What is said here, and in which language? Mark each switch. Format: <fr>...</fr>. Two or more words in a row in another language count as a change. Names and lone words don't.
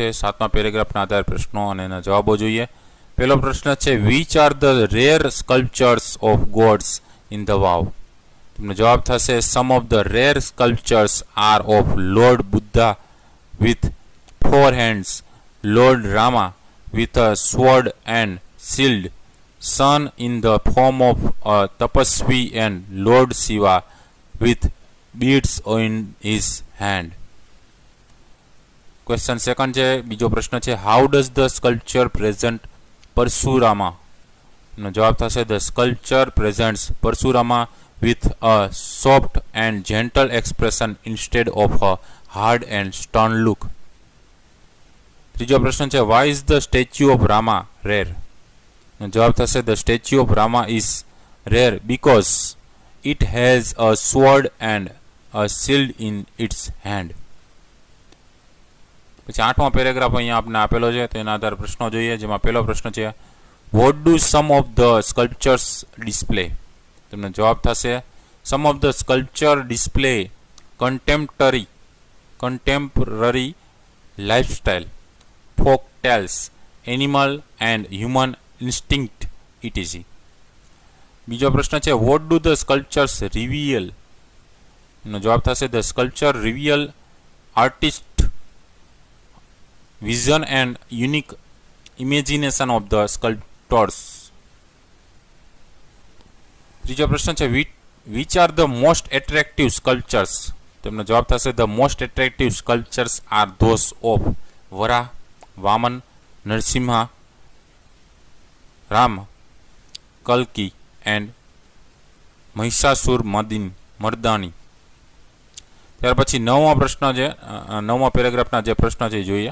<gu>સાતમા પેરેગ્રાફના આધારે પ્રશ્નો અને એના જવાબો જોઈએ. પહેલો પ્રશ્ન છે,</gu> <en>which are the rare sculptures of gods in the vav?</en> <gu>તેમનો જવાબ થશે,</gu> <en>some of the rare sculptures are of Lord Buddha with 4 hands, લોર્ડ રામા with a sword and shield, sun in the form of a tapasvi, and Lord Shiva with beads in his hand. question second છે.</en> <gu>બીજો પ્રશ્ન છે,</gu> <en>how does the sculpture present પરશુરામા?</en> <gu>નો જવાબ થશે,</gu> <en>the sculpture presents પરશુરામા with a soft and gentle expression instead of a hard and stern look.</en> <gu>ત્રીજો પ્રશ્ન છે,</gu> <en>why is the statue of Rama rare?</en> <gu>નો જવાબ થશે,</gu> <en>the statue of Rama is rare because it has a sword and a shield in its hand.</en> <gu>પછી આઠમો પેરેગ્રાફ અહીંયા આપને આપેલો છે, તેના આધારે પ્રશ્નો જોઈએ. જેમાં પહેલો પ્રશ્ન છે,</gu> <en>what do some of the sculptures display?</en> <gu>તેમનો જવાબ થશે,</gu> <en>some of the sculpture display contemporary lifestyle, folk tales, animal and human instinct, etc.</en> <gu>બીજો પ્રશ્ન છે,</gu> <en>what do the sculptures reveal?</en> <gu>એનો જવાબ થશે,</gu> <en>the sculpture reveal artist vision and unique imagination of the sculptors.</en> <gu>ત્રીજો પ્રશ્ન છે,</gu> <en>which are the most attractive sculptures?</en> <gu>તેમનો જવાબ થશે,</gu> <en>the most attractive sculptures are those of વરા, વામન, નરસિંહા, રામ, કલ્કી એન્ડ મહિષાસુર મર્દાની.</en> <gu>ત્યાર પછી નવમો પ્રશ્ન છે, નવમા પેરેગ્રાફના જે પ્રશ્ન છે જોઈએ.</gu>